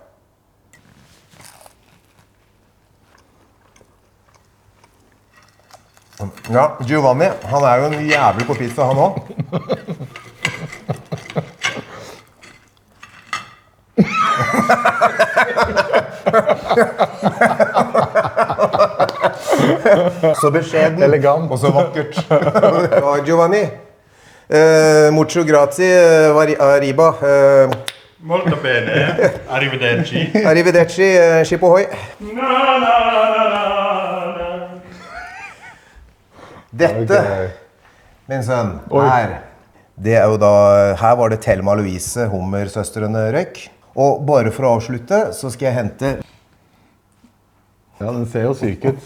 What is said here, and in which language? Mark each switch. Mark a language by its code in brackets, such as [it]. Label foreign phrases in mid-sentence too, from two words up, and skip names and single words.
[no] Ja, Giovanni, han jo en jævlig på pizza, han også. Så beskjeden. Elegant. Og så vakkert. Ja, [it] Giovanni. Mucho grazie, arriba. Molto bene. Arrivederci. [no] Arrivederci, ship ohoi. Dette, min sønn, det jo da, her var det Thelma Louise, Hummer-søstrene røyk. Og bare for å avslutte, så skal jeg hente... Ja, den ser jo syk ut.